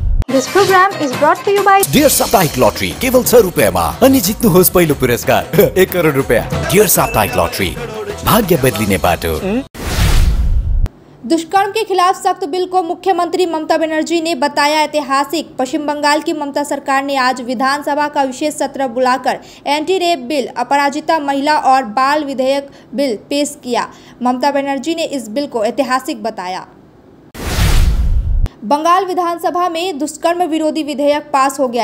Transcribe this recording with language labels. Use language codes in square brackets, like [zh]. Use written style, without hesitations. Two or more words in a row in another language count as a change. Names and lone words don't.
[en] This program is brought to you by [ne] डियर साप्ताहिक लॉटरी केवल 6 रुपैयाँमा अनि जित्नुहोस् पहिलो पुरस्कार 1 करोड रुपैयाँ। डियर साप्ताहिक लॉटरी, भाग्य बदलिने बाटो। [hi] दुष्कर्म के खिलाफ सख्त बिल को मुख्यमंत्री ममता बनर्जी ने बताया ऐतिहासिक। पश्चिम बंगाल की ममता सरकार ने आज विधानसभा का विशेष सत्र बुलाकर [en] anti rape bill, [hi] अपराजिता महिला और बाल विधेयक बिल पेश किया। ममता बनर्जी ने इस बिल को ऐतिहासिक बताया। बंगाल विधानसभा में दुष्कर्म विरोधी विधेयक पास हो गया।